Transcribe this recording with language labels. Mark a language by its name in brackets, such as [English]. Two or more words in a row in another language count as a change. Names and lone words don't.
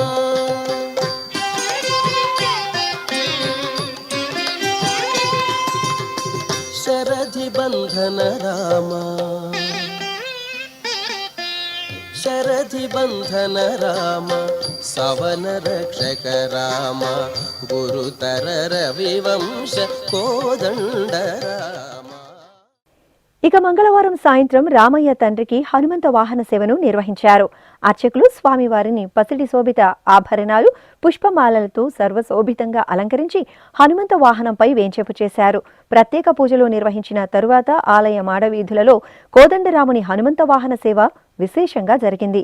[Sanskrit] शरधि बंधन राम शरधि बंधन राम सवन रक्षक राम गुरुतर रविवंश कोदंड राम। [Telugu] ఇక మంగళవారం సాయంత్రం రామయ్య తండ్రికి హనుమంత వాహన సేవను నిర్వహించారు. అర్చకులు స్వామివారిని పసిడి శోభిత ఆభరణాలు పుష్పమాలలతో సర్వశోభితంగా అలంకరించి హనుమంత వాహనంపై వేంచేపు చేశారు. ప్రత్యేక పూజలు నిర్వహించిన తరువాత ఆలయ మాడవీధులలో కోదండరాముని హనుమంత వాహన సేవ విశేషంగా జరిగింది.